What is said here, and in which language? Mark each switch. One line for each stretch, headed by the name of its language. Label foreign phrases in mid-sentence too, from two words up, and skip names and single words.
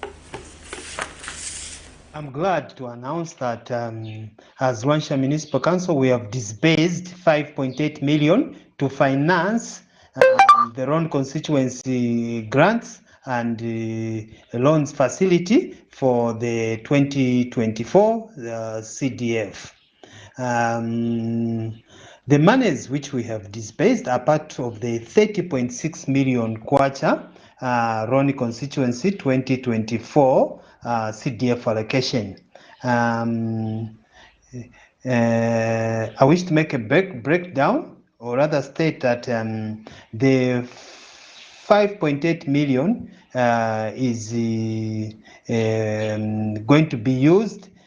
English: I'm glad to announce that as Luansha Municipal Council, we have disbursed 5.8 million to finance the Ron constituency grants and loans facility for the 2024 CDF. The monies which we have disbursed are part of the 30.6 million kwacha Ron constituency 2024 CDF allocation. I wish to make a breakdown, or rather state that the 5.8 million is going to be used